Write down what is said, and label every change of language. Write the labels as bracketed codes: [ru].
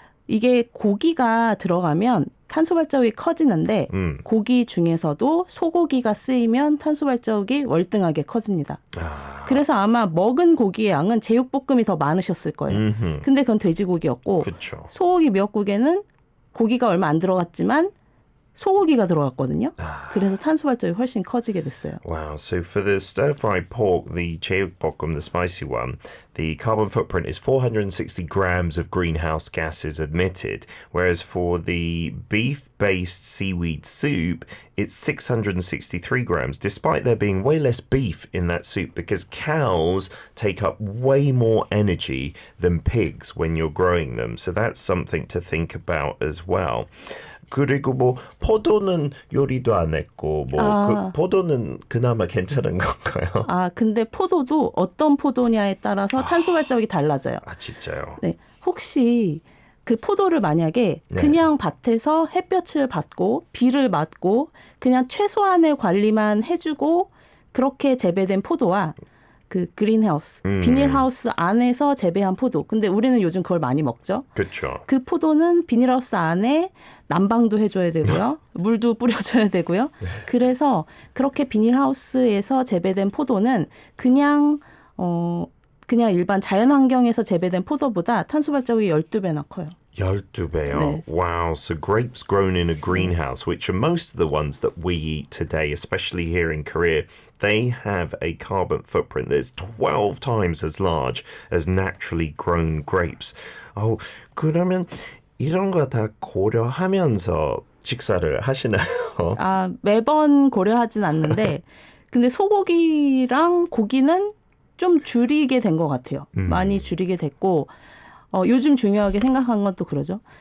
[ko] 이게 고기가 들어가면 탄소 발자국이 커지는데 고기 중에서도 소고기가 쓰이면 탄소 발자국이 월등하게 커집니다. 그래서 아마 먹은 고기의 양은 제육볶음이 더 많으셨을 거예요. 근데 그건 돼지고기였고 그렇죠. 소고기 미역국에는 고기가 얼마 안 들어갔지만 소고기가 들어갔거든요. 그래서 탄소 발자국이 훨씬 커지게 됐어요. [en] Wow. So for the stir-fried pork, the 제육볶음, the spicy one, the carbon footprint is 460 grams of greenhouse gases emitted, whereas for the beef-based seaweed soup, it's 663 grams, despite there being way less beef in that soup because cows take up way more energy than pigs when you're growing them. So that's something to think about as well. [ko] 그리고 뭐 포도는 요리도 안 했고 그 포도는 그나마 괜찮은 건가요? 근데 포도도 어떤 포도냐에 따라서 탄소 발자국이 달라져요. 진짜요? 네. 혹시 그 포도를 만약에 그냥 밭에서 햇볕을 받고 비를 맞고 그냥 최소한의 관리만 해주고 그렇게 재배된 포도와 그 그린하우스, 비닐하우스 안에서 재배한 포도. 근데 우리는 요즘 그걸 많이 먹죠. 그렇죠. 그 포도는 비닐하우스 안에 난방도 해줘야 되고요. 물도 뿌려줘야 되고요. 그래서 그렇게 비닐하우스에서 재배된 포도는 그냥 일반 자연 환경에서 재배된 포도보다 탄소 발자국이 12배나 커요. 12배요. 네. [en] Wow. So grapes grown in a greenhouse, which are most of the ones that we eat today, especially here in Korea, they have a carbon footprint that's 12 times as large as naturally grown grapes. [ko] 그러면 이런 거 다 고려하면서 식사를 하시나요? 아, 매번 고려하진 않는데 근데 소고기랑 고기는 좀 줄이게 된 것 같아요. 많이 줄이게 됐고 요즘 중요하게 생각한 건 또 그러죠.